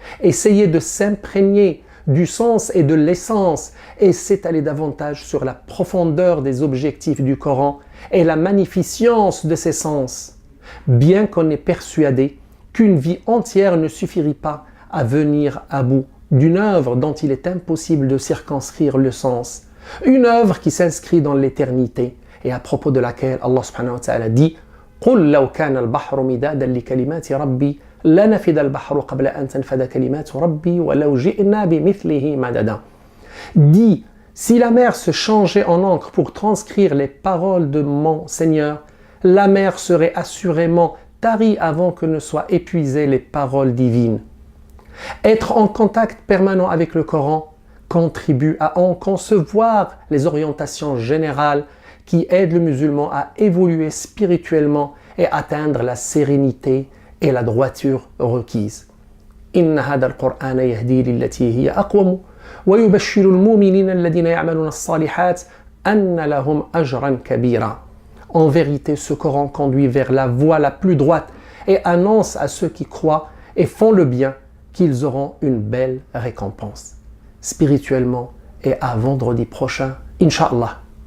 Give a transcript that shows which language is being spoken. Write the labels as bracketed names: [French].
[French] Essayer de s'imprégner du sens et de l'essence et s'étaler davantage sur la profondeur des objectifs du Coran et la magnificence de ses sens. Bien qu'on est persuadé qu'une vie entière ne suffirait pas à venir à bout d'une œuvre dont il est impossible de circonscrire le sens. Une œuvre qui s'inscrit dans l'éternité et à propos de laquelle Allah subhanahu wa ta'ala dit [Arabic] قُلْ لَوْ كَانَ الْبَحْرُ مِدَادًا لِكَلِمَاتِ رَبِّي لَنَفِدَ الْبَحْرُ قَبْلَ أَن تَنْفَدَ كَلِمَاتُ رَبِّي وَلَوْ جِئْنَا بِمِثْلِهِ مَدَدًا. [French] Dis, si la mer se changeait en encre pour transcrire les paroles de mon Seigneur, la mer serait assurément tarie avant que ne soient épuisées les paroles divines. Être en contact permanent avec le Coran contribue à en concevoir les orientations générales qui aide le musulman à évoluer spirituellement et atteindre la sérénité et la droiture requise. [Arabic] إن هذا القرآن يهدي للتي هي أقوم ويبشر المؤمنين الذين يعملون الصالحات أن لهم أجرا كبيرا. [French] En vérité, ce Coran conduit vers la voie la plus droite et annonce à ceux qui croient et font le bien qu'ils auront une belle récompense. Spirituellement et à vendredi prochain, Inch'Allah.